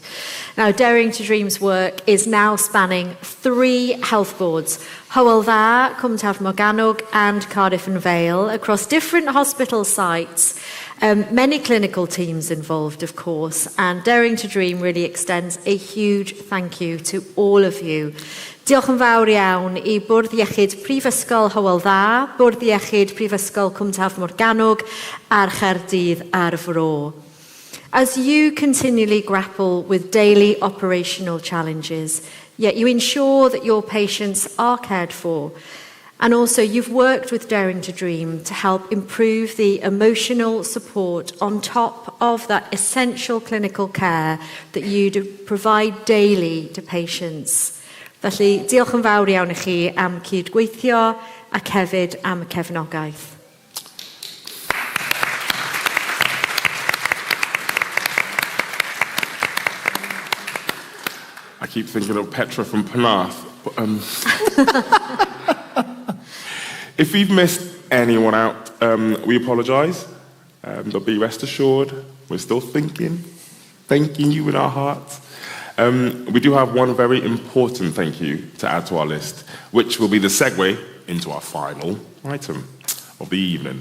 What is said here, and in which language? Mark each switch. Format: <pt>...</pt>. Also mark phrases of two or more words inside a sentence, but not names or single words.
<en>Now, Daring to Dream's work is now spanning 3 health boards, Hywel Dda, Cwmbran Morgannwg and Cardiff and Vale, across different hospital sites. Many clinical teams involved, of course, and Daring to Dream really extends a huge thank you to all of you.</en> <cy>Diolch yn fawr iawn I Bwrdd Iechyd Prifysgol Hywel Dda, Bwrdd Iechyd Prifysgol Cwmbran Morgannwg a'r Chaerdydd a'r Fro.</cy> <en>As you continually grapple with daily operational challenges, yet you ensure that your patients are cared for, and also you've worked with Daring to Dream to help improve the emotional support on top of that essential clinical care that you provide daily to patients.</en> <cy>Felly, diolch yn fawr iawn I chi am cydgweithio ac hefyd am y cefnogaeth.</cy> <en>I keep thinking of Petra from Penarth. If we've missed anyone out, we apologise. But be rest assured, we're still thanking you in our hearts. We do have one very important thank you to add to our list, which will be the segue into our final item of the evening.</en>